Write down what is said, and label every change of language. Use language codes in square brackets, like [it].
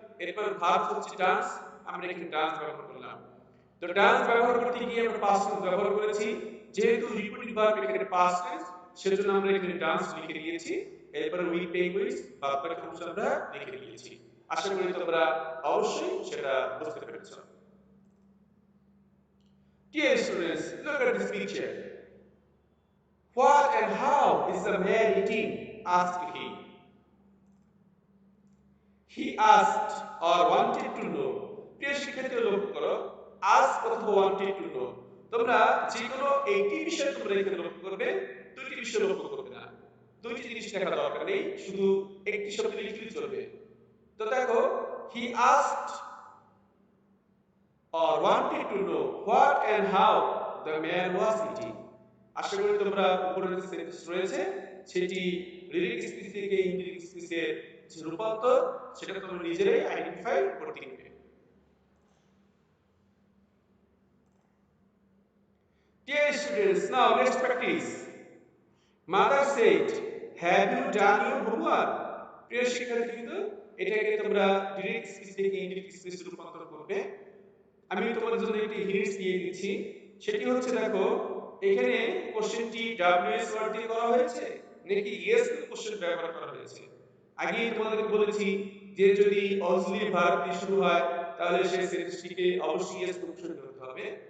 [bn] এরপর ভার্ব হচ্ছে ডান্স, আমরা এখানে ডান্স ব্যবহার করলাম। তো ডান্স ব্যবহার করতে গিয়ে আমরা পাস্ট টেন্স ব্যবহার করেছি, যেহেতু রিপিটিং ভার্ব এখানে পাস্ট টেন্স সেজন্য আমরা এখানে ডান্স লিখে দিয়েছি। এরপর উইথ পেঙ্গুইনস বাকি অংশ আমরা লিখে দিয়েছি। আশা করি তোমরা অবশ্যই সেটা বুঝতে পেরেছো। [en] Dear students, look at this picture. What and how is the man eating? Asked he. He asked or wanted to know. [bn] প্রিয় শিক্ষার্থী লক্ষ্য করো, ask অথবা [en] wanted to know, [bn] তোমরা যে কোনো একটি বিষয় তোমরা এখানে লক্ষ্য করবে, দুটি বিষয় লক্ষ্য করবে না। দুইটি জিনিস লেখা দরকার নেই, শুধু একটি শব্দ লিখলেই চলবে। তো দেখো, [en] he asked or wanted to know what and how the man was eating. [bn] আশা করি তোমরা উপরে যে সেন্টেন্স রয়েছে সেটি ডিরেক্ট স্পিচ থেকে ইনডিরেক্ট স্পিচের যে রূপান্তর সেটা তোমরা নিজেরাই আইডেন্টিফাই করতে পারবে। [en] Dear students, now let's practice. Mother said, have you done your homework? [bn] প্রিয় শিক্ষার্থীবৃন্দ, এটাকে তোমরা ডিরেক্ট স্পিচ থেকে ইনডিরেক্ট স্পিচে রূপান্তর করবে। আমি তোমাদের জন্য একটি হিন্টস দিয়ে দিচ্ছি, সেটি হচ্ছে দেখো এখানে কোশ্চেনটি ডব্লিউএস ওয়ার্ড দিয়ে করা হয়েছে নাকি ইয়েস কোশ্চেন ব্যবহার করা হয়েছে? আগেই তোমাদেরকে বলেছি যে যদি অক্সিলারি ভার্ব দিয়ে শুরু হয় তাহলে সেই সেন্টেন্সটিকে অবশ্যই ইয়েস কোশ্চেন করতে হবে।